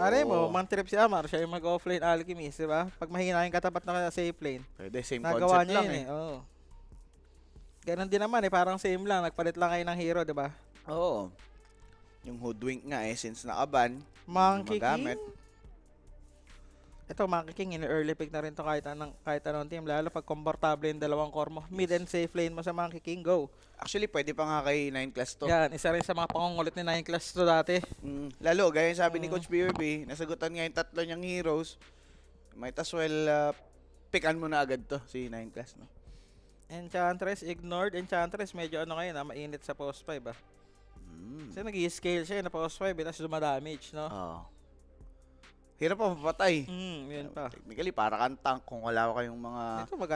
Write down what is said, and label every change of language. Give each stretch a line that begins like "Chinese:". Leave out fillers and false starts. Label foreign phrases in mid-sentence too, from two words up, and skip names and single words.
Filipino: Malay mo, man-trip si Amar, siya yung mag-offlane alchemist, di ba? Pag mahina yung katapat na
English: safe lane.
Filipino: Pwede, same Nagawa concept niya lang yun eh. eh. Oo. Ganon din naman eh, parang same lang. Nagpalit lang kayo ng hero, di ba? Oo. Yung hoodwink nga eh, since nakaban, Monkey magamit. King. Ito, Monkey King, in-early pick na rin to kahit anong team. Lalo pag komportable yung dalawang core mo.
English: Mid and safe lane
Filipino: mo sa Monkey King, go. Actually, pwede pa nga kay 9 class to. Yan, isa rin sa mga pangungulit ni 9 class to dati. Lalo, gaya yung sabi ni Coach BRB, nasagutan nga yung tatlo niyang heroes.
English: Might as well,
Filipino: pickan mo na agad to, si 9 class, no? Enchantress, ignored. Enchantress, medyo ano ngayon, mainit sa post 5 ah. Kasi nag-i-scale siya na post 5, tapos dumadamage, no? Oo. Hirap pa mapatay. Yun pa. Technically, para kang tank kung wala kayong mga...